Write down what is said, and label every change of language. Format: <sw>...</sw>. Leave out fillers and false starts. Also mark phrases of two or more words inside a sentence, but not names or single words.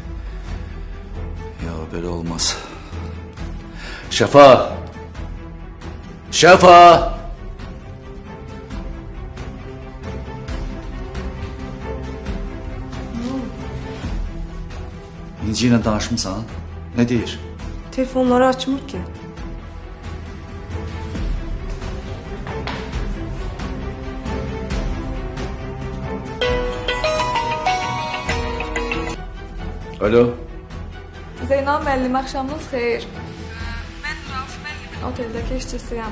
<tr>Ya böyle olmaz. Şafa! Şafa! İnci ile danışmışsan, ne deyir?</tr> <az>Telefonları açmır ki. Alo. Zeynal müəllim, axşamınız xeyir. Mən Rauf müəllimin oteldəki işçisiyəm.</az>